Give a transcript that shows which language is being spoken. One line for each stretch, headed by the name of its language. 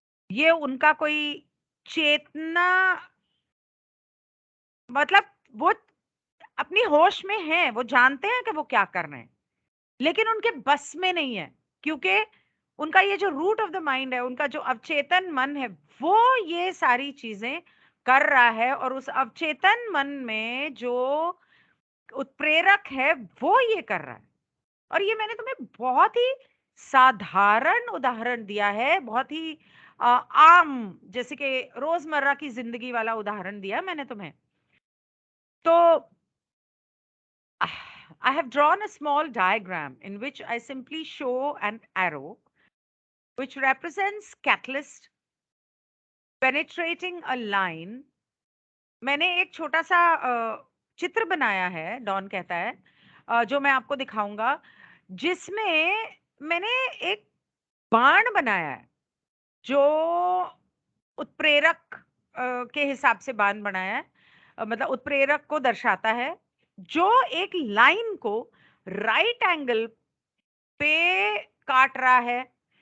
Hindi: ये उनका कोई चेतना, मतलब वो अपनी होश में है, वो जानते हैं कि वो क्या कर रहे हैं, लेकिन उनके बस में नहीं है, क्योंकि उनका ये जो
English: root of the mind
Hindi: है, उनका जो अवचेतन मन है, वो ये सारी चीजें कर रहा है, और उस अवचेतन मन में जो उत्प्रेरक है वो ये कर रहा है। और ये मैंने तुम्हें बहुत ही साधारण उदाहरण दिया है, बहुत ही आम, जैसे कि रोजमर्रा की जिंदगी वाला उदाहरण दिया मैंने तुम्हें।
English: तो I have drawn a small diagram in which I simply show an arrow which represents catalyst penetrating a line.
Hindi: मैंने एक छोटा सा चित्र बनाया है, डॉन कहता है, जो मैं आपको दिखाऊंगा, जिसमें मैंने एक बाण बनाया है, जो उत्प्रेरक के हिसाब से बाण बनाया है, मतलब उत्प्रेरक को दर्शाता है, जो एक लाइन को राइट एंगल पे काट रहा है।